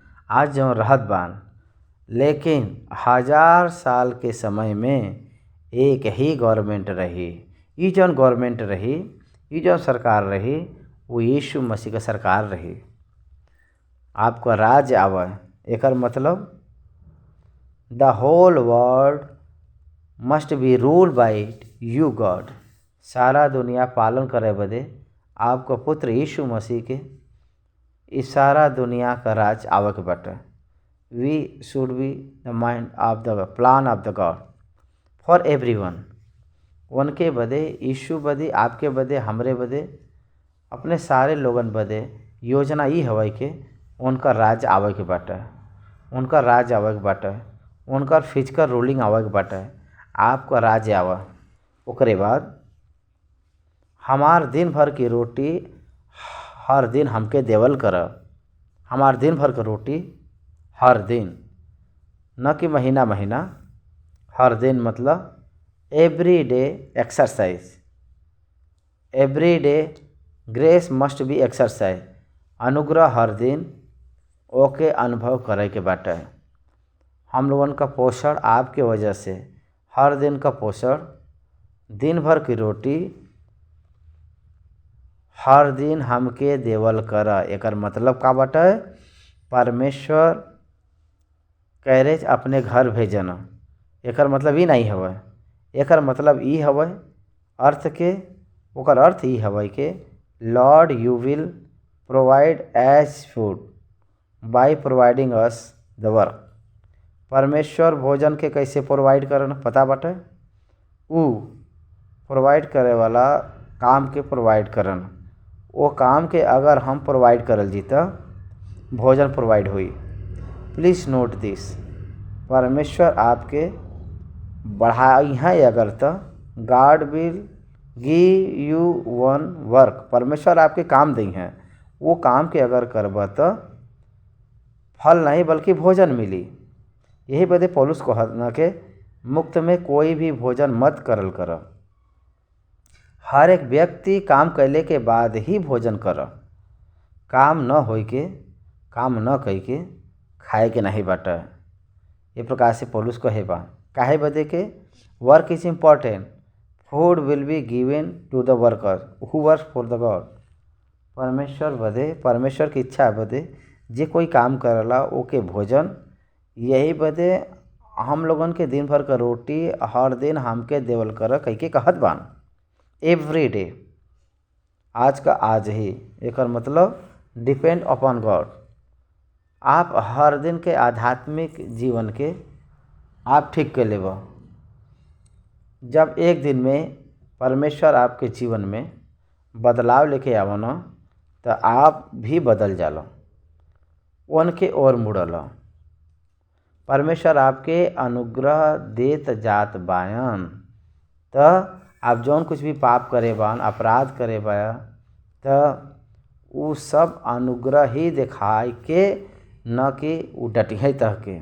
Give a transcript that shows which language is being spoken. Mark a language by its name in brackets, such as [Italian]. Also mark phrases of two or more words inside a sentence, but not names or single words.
[Bhojpuri] आज जो रहत बान, लेकिन 1000 साल के समय में एक ही गवर्नमेंट रही। ये जौन गवर्नमेंट रही, ये जौन सरकार रही, वो यीशु मसीह का सरकार रही। आपका राज आवे, एकर मतलब [English] the whole world must be rule by you God. [Bhojpuri] सारा दुनिया पालन करे बदे आपका पुत्र यीशु मसीह के इस सारा दुनिया का राज आवे के बाटे। [English] We should be the mind of the plan of the God for everyone. [Bhojpuri] उनके बदे, यीशु बदे, आपके बदे, हमरे बदे, अपने सारे लोगन बदे योजना ये हवे कि उनका राज आवे के बाटे, उनका राज आवे के बाटे, उनका [English] physical ruling [Bhojpuri] आवे के बाटे। आपका राज आवे, ओकरे बाद हमार दिन भर की रोटी हर दिन हमके देवल कर। हमार दिन भर की रोटी हर दिन, न कि महीना महीना, हर दिन मतलब [English] every day exercise. every day grace must be exercise. [Bhojpuri] अनुग्रह हर दिन ओके अनुभव करे के बाटे। हम लोगन का पोषण आपके वजह से, हर दिन का पोषण, दिन भर की रोटी हर दिन हमके देवल कर। एकर मतलब का बाटे? परमेश्वर कैरेज अपने घर भेजना। एकर मतलब ये नहीं हवे। एकर मतलब ये हवे अर्थ के, ओकर अर्थ ये हवे कि [English] Lord you will provide as food by providing us the work. [Bhojpuri] परमेश्वर भोजन के कैसे प्रोवाइड करना पता बाटे? ऊ प्रोवाइड करे वाला काम के प्रोवाइड करना। वो काम के अगर हम प्रोवाइड करल जी तो भोजन प्रोवाइड हुई। [English] Please note this. [Bhojpuri] परमेश्वर आपके बढ़ाई है अगर तो [English] God will give you one work. [Bhojpuri] परमेश्वर आपके काम दी हैं, वो काम के अगर करब तो फल नहीं बल्कि भोजन मिली। यही बदे पौलुस को कहना के मुक्त में कोई भी भोजन मत करल कर। हर एक व्यक्ति काम कैले के बाद ही भोजन कर। काम न होई के, काम न कई के खाए के नहीं बाटे। ये प्रकार से पौलुस कहे बा। काहे बदे के [English] work is important. Food will be given to the worker who work for the God. [Bhojpuri] परमेश्वर बदे, परमेश्वर की इच्छा बदे जे कोई काम करला ओके भोजन। यही बदे हम लोगन के दिन भर का रोटी हर दिन हमके देवल कर कह के कहत बान। [English] every day, [Bhojpuri] आज का आज ही। एकर मतलब [English] depend upon God. [Bhojpuri] आप हर दिन के आध्यात्मिक जीवन के आप ठीक कर लेब। जब एक दिन में परमेश्वर आपके जीवन में बदलाव लेके आवो न, तो आप भी बदल जाला, उनके ओर मुड़ल। परमेश्वर आपके अनुग्रह देत जात बायन। तो आप जौन कुछ भी पाप करे बान, अपराध करे बा, तो वो सब अनुग्रह ही दिखाई के, न कि वो डटिया तह के।